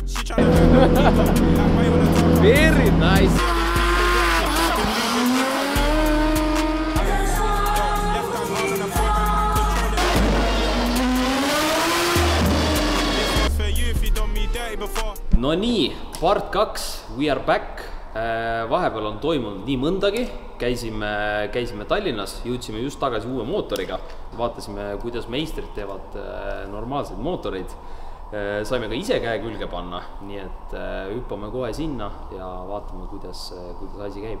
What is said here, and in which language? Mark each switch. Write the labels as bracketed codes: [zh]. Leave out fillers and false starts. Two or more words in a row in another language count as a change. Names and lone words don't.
[en] Very nice. [et] No nii, [en] part 2, we are back. [et] Vahepeal on toimunud nii mõndagi. Käisime Tallinnas, jõudsime just tagasi uue mootoriga. Vaatasime, kuidas meistrid teevad normaalseid mootoreid. Saime ka ise käe külge panna, nii et hüppame kohe sinna ja vaatame, kuidas asi käib.